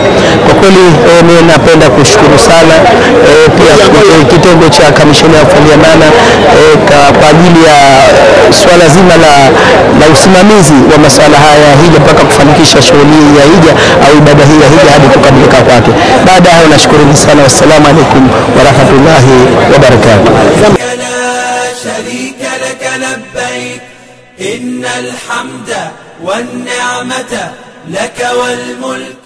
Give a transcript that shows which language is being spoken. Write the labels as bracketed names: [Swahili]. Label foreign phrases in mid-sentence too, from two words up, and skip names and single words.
[Swahili] Kwa kweli mimi napenda kushukuru sana pia kitengo cha kamisheni ya wakfu na amana kwa ajili ya swala zima la usimamizi wa masuala haya ya hija mpaka kufanikisha shughuli ya hija au ibada hii ya hija hadi kukamilika kwake. Baada ya hayo nashukuru sana. [Arabic] والسلام عليكم ورحمة الله وبركاته. إن الحمد والنعمة لك والملك